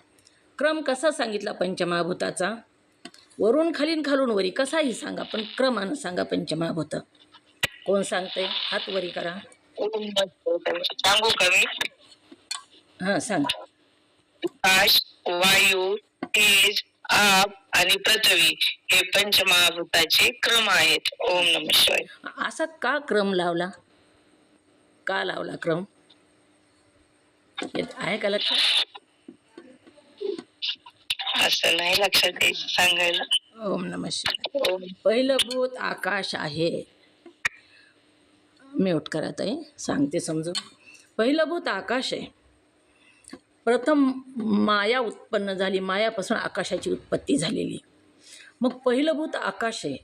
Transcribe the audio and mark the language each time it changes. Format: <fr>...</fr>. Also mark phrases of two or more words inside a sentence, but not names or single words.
<mr>क्रम कसा सांगितला पंचमहाभूताचा? वरून खालीन खालून वरी, कसाही सांगा पण क्रमानं सांगा. पंचमहाभूत कोण सांगते? हात वरी करा. सांगू का मी? हां, सांगा. आकाश, वायू, तेज, आप आणि पृथ्वी हे पंचमहाभूताचे क्रम आहेत.</mr> <sa>ओम नमः शिवाय.</sa> <mr>असा का क्रम लावला? का लावला क्रम? आहे का लक्षात? असं नाही लक्षात द्यायचं सांगायला.</mr> <sa>ओम नमः शिवाय.</sa> <mr>पहिलं भूत आकाश आहे. म्यूट करा ताई, सांगते समजून. पहिलं भूत आकाश आहे. प्रथम माया उत्पन्न झाली, मायापासून आकाशाची उत्पत्ती झालेली. मग पहिलं भूत आकाश आहे.</mr>